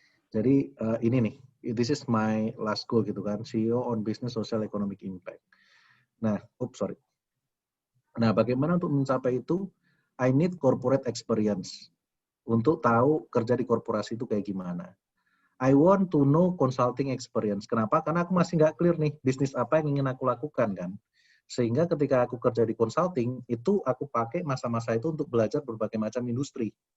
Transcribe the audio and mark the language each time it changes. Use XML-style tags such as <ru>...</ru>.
<id>Jadi ini nih,</id> <en>this is my last goal gitu kan, CEO on business, social, economic impact. Nah, sorry.</en> <id>Nah, bagaimana untuk mencapai itu?</id> <en>I need corporate experience.</en> <id>Untuk tahu kerja di korporasi itu kayak gimana.</id> <en>I want to know consulting experience.</en> <id>Kenapa? Karena aku masih nggak clear nih, bisnis apa yang ingin aku lakukan kan. Sehingga ketika aku kerja di consulting, itu aku pakai masa-masa itu untuk belajar berbagai macam industri.</id>